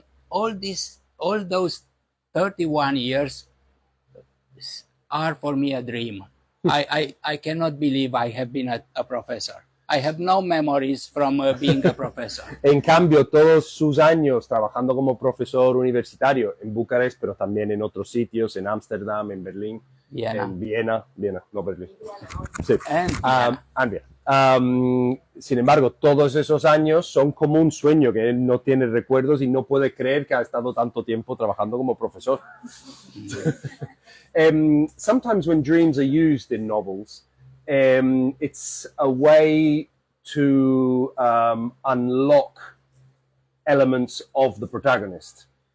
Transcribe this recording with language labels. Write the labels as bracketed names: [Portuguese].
[English] All those 31 years are for me a dream. I cannot believe I have been a professor. I have no memories from being a professor. [Spanish] En cambio, todos sus años trabajando como profesor universitario en Bucarest, pero también en otros sitios, en Ámsterdam, en Berlín, Viena. en Viena, no Berlín. Sí. [English] And Viena. And Viena. [Spanish] Sin embargo, todos esos años son como un sueño que él no tiene recuerdos y no puede creer que ha estado tanto tiempo trabajando como profesor. [English] Sometimes when dreams are used in novels, it's a way to unlock elements of the protagonist.